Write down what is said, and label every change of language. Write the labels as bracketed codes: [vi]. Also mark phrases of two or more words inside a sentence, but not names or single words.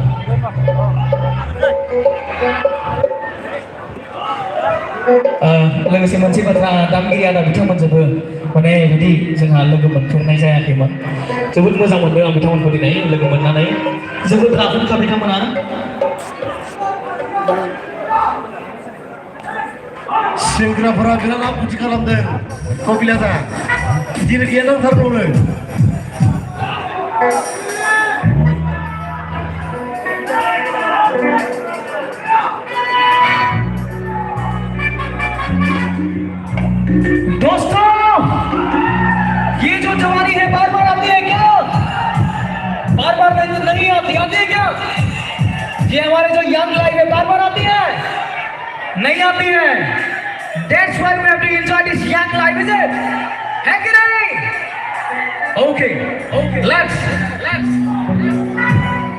[brx] लोगोसे मोनसे बाथ्रा दामगिरि आदा बिथांमोनजोंबो माने बिदि जोंहा लोगो मोनफेरनाय जायाखैमोन जोबोद मोजां मोनदों आं बिथांमोनखौ दिनै लोगो मोननानै जोबोद राफोदखा बिथांमोना सेंग्राफोरा बिराद आपुथि खालामदों कबिलादा दिल गैया नांथारगौनो [hi] दोस्तों ये जो जवानी है बार बार आती है क्या बार बार नहीं आती है क्या ये हमारे जो [en] young life [hi] है बार बार आती है नहीं आती है [en] That's why we have to enjoy this young life, is it? [hi] है कि नहीं? [en] Okay, let's